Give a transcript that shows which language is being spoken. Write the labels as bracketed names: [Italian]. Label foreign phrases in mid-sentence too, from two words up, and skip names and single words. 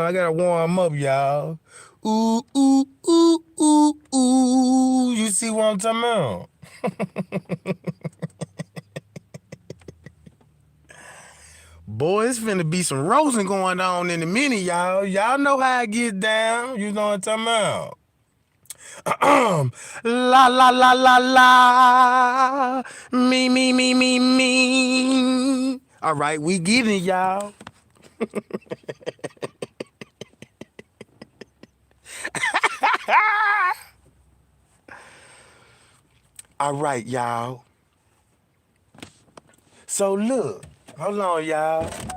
[English] I gotta warm up, y'all. Ooh, ooh, ooh, ooh, ooh. You see what I'm talking about? Boy, it's finna be some roasting going on in a minute, y'all. Y'all know how I get down. You know what I'm talking about? La la la la la. Me, me, me, me, me. All right, we getting it, y'all. All right, y'all. So look, hold on, y'all.